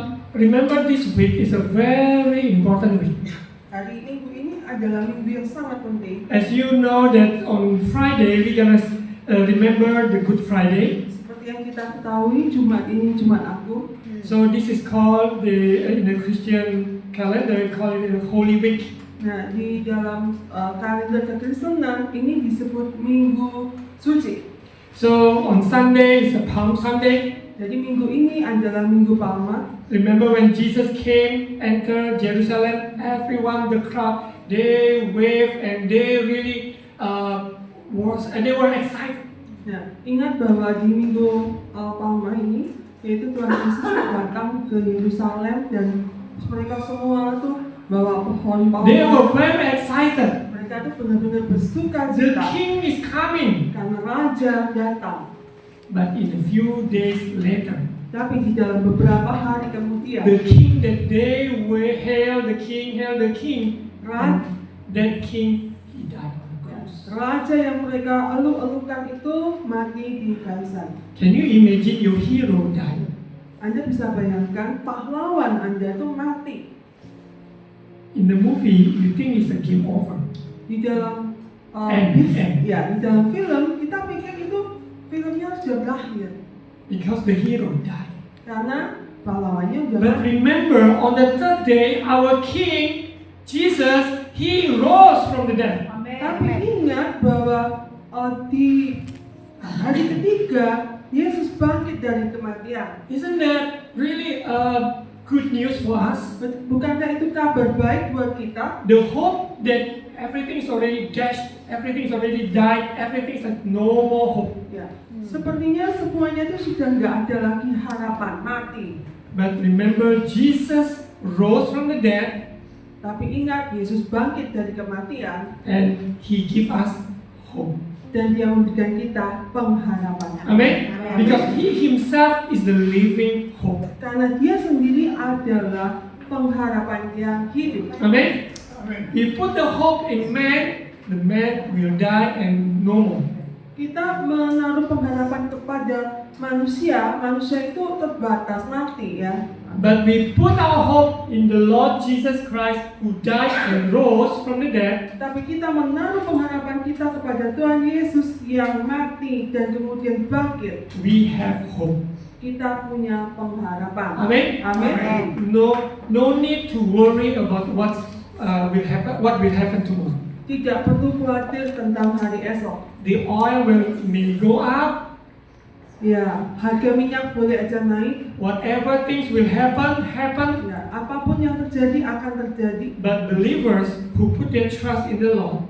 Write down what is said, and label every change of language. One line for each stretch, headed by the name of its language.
English: Remember, this week is a very important week.
Indonesian: Hari Minggu ini adalah minggu yang sangat penting.
English: As you know that on Friday we're gonna remember the Good Friday.
Indonesian: Seperti yang kita ketahui, Jumat ini Jumat Agung.
English: So this is called in the Christian calendar, we call it the Holy Week.
Indonesian: Nah, di dalam kalender kekristenan ini disebut Minggu Suci.
English: So on Sunday is a Palm Sunday.
Indonesian: Jadi minggu ini adalah Minggu Palma.
English: Remember when Jesus came, entered Jerusalem, everyone, the crowd, they waved and they really they were excited.
Indonesian: Nah, ingat bahwa di Minggu Palma ini, yaitu Tuhan Yesus datang ke Yerusalem dan mereka semua tuh bawa pohon palma.
English: They were very excited.
Indonesian: Mereka tuh benar-benar bersuka
English: The
Indonesian: cita
English: king is coming.
Indonesian: karena Raja datang.
English: But in a few days later,
Indonesian: Tapi di dalam beberapa hari kemudian,
English: the king that they were hail the king, Right. that king, he died on the cross.
Indonesian: Raja yang mereka eluk-elukan itu mati di kayu salib.
English: Can you imagine your hero died?
Indonesian: Anda bisa bayangkan pahlawan Anda itu mati.
English: In the movie, you think it's a game over.
Indonesian: Di dalam
English: End.
Indonesian: ya, di dalam film kita pikir itu filmnya sudah berakhir
English: Because the hero died.
Indonesian: karena pahlawannya sudah
English: But
Indonesian: mati.
English: remember, on the third day, our king, Jesus, he rose from the dead.
Indonesian: Tapi ingat bahwa di hari ketiga Yesus bangkit dari kematian.
English: Isn't that really good news for us?
Indonesian: Bukankah itu kabar baik buat kita?
English: The hope that everything is already dashed, everything is already died, everything is like no more hope.
Indonesian: Ya, sepertinya semuanya itu sudah nggak ada lagi harapan, mati.
English: But remember, Jesus rose from the dead,
Indonesian: Tapi ingat, Yesus bangkit dari kematian
English: and He give us hope.
Indonesian: dan Dia memberikan kita pengharapan.
English: Amen? Because He Himself is the living hope.
Indonesian: Karena Dia sendiri adalah pengharapan yang hidup.
English: Amen? He put the hope in man, the man will die and no more.
Indonesian: Kita menaruh pengharapan kepada manusia, manusia itu terbatas mati ya.
English: But we put our hope in the Lord Jesus Christ who died and rose from the dead.
Indonesian: Tapi kita menaruh pengharapan kita kepada Tuhan Yesus yang mati dan kemudian bangkit.
English: We have hope.
Indonesian: Kita punya pengharapan.
English: Amen?
Indonesian: Amin.
English: No need to worry about what will happen tomorrow.
Indonesian: Tidak perlu khawatir tentang hari esok.
English: The oil may go up.
Indonesian: Ya, harga minyak boleh aja naik.
English: Whatever things will happen.
Indonesian: Ya, apapun yang terjadi akan terjadi.
English: But believers who put their trust in the Lord,